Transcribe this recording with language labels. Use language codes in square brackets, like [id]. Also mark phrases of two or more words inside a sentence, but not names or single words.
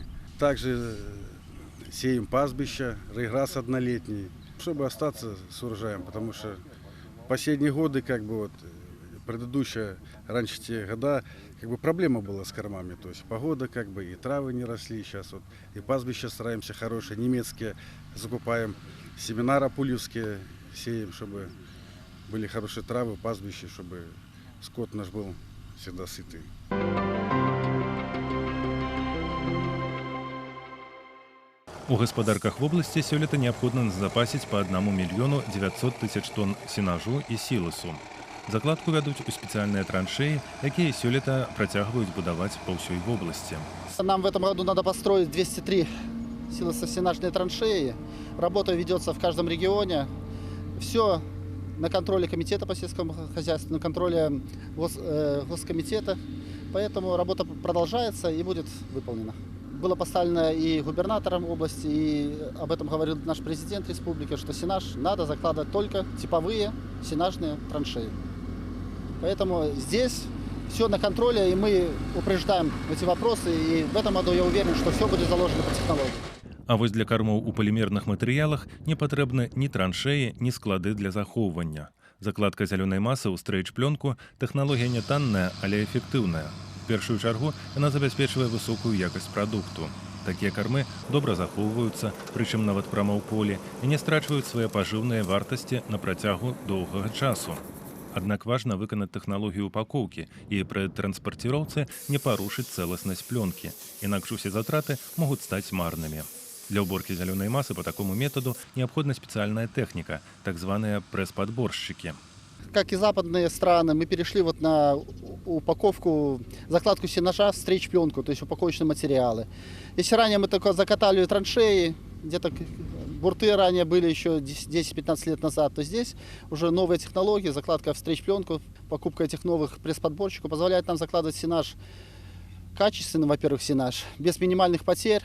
[ru] Также сеем пастбища, реграсс однолетний, чтобы остаться с урожаем, потому что последние годы, предыдущие, раньше те года, проблема была с кормами. То есть погода, и травы не росли. Сейчас и пастбища стараемся хорошие, немецкие закупаем, семена рапульевские сеем, чтобы были хорошие травы, пастбища, чтобы скот наш был всегда сытый. [be] У гаспадарках вобласці сёлета неабходна назапасіць па 1 мільёну 900 тысяч тонн сенажу і сіласу. Закладку вядуць у спецыяльныя траншеі, якія сёлета працягваюць будаваць па ўсёй вобласці. [ru] Нам в этом году надо построить 203 силососенажные траншеи. Работа ведется в каждом регионе. Все на контроле комитета по сельскому хозяйству, на контроле госкомитета. Поэтому работа продолжается и будет выполнена. Было поставлено и губернатором области, и об этом говорил наш президент республики, что сенаж надо закладывать только типовые сенажные траншеи. Поэтому здесь все на контроле, и мы упреждаем эти вопросы, и в этом году я уверен, что все будет заложено по технологии. [be] А вось для кармоў у палімерных матэрыялах не патрэбны ні траншеі, ні склады для захоўвання. Закладка зялёнай масы ў стрэйч-плёнку – тэхналогія не танная, але эфектыўная. В першую чаргу яна забяспечвае высокую якасць прадукту. Такія кармы добра захоўваюцца, прычым нават прама ў полі, і не страчваюць свае пажыўныя вартасці на працягу доўгага часу. Аднак важна выканаць тэхналогію упакоўкі і пры транспарціроўцы не парушыць цэласнасць плёнкі, інакш усе затраты могуць стаць марнымі. [ru] Для уборки зеленой массы по такому методу необходима специальная техника, так званые пресс-подборщики. Как и западные страны, мы перешли на упаковку, закладку сенажа в стрейч-пленку, то есть упаковочные материалы. Если ранее мы только закатали траншеи, где-то бурты ранее были еще 10-15 лет назад, то здесь уже новые технологии, закладка в стрейч-пленку, покупка этих новых пресс-подборщиков позволяет нам закладывать сенаж качественный, во-первых, сенаж, без минимальных потерь.